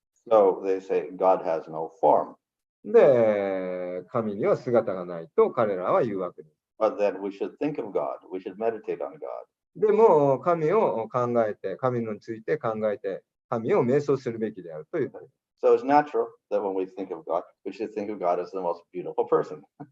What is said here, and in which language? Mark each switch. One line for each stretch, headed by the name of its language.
English: So they say God has no form.
Japanese: で、神には姿がないと彼らは言うわけです。
English: But then we should think of God. We should meditate on God.
Japanese: でも、神を考えて、神について考えて、神を瞑想するべきであるという。
English: So it's natural that when we think of God, we should think of God as the most beautiful person.